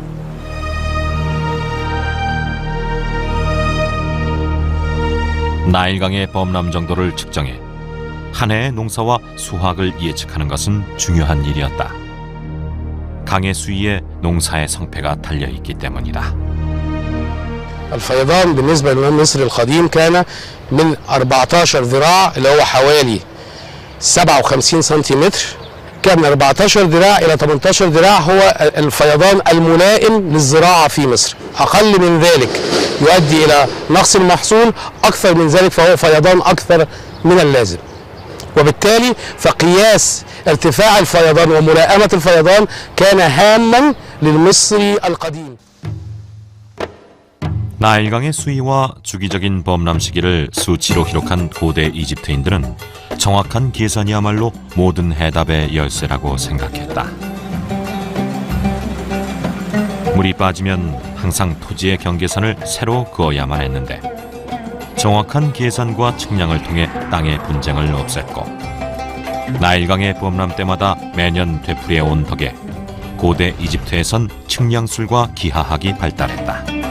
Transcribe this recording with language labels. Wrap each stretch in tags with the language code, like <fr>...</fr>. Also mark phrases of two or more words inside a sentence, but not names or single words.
<ko>나일강의 범람 정도를 측정해 한 해의 농사와 수확을 예측하는 것은 중요한 일이었다. 강의 수위에 농사의 성패가 달려있기 때문이다.</ko> <ar>الفيضان بالنسبة للإمام مصر القديم كان من 14 ذراع اللي هو حوالي 57 سنتيمتر. كان من 14 ذراع إلى 18 ذراع هو الفيضان الملائم للزراعة في مصر. أقل من ذلك يؤدي إلى نقص المحصول، أكثر من ذلك فهو فيضان أكثر من اللازم. وبالتالي فقياس ارتفاع الفيضان وملائمة الفيضان كان هاما للمصري القديم.</ar> <ko>나일강의 수위와 주기적인 범람 시기를 수치로 기록한 고대 이집트인들은 정확한 계산이야말로 모든 해답의 열쇠라고 생각했다. 물이 빠지면 항상 토지의 경계선을 새로 그어야만 했는데 정확한 계산과 측량을 통해 땅의 분쟁을 없앴고 나일강의 범람 때마다 매년 되풀이해온 덕에 고대 이집트에선 측량술과 기하학이 발달했다.</ko>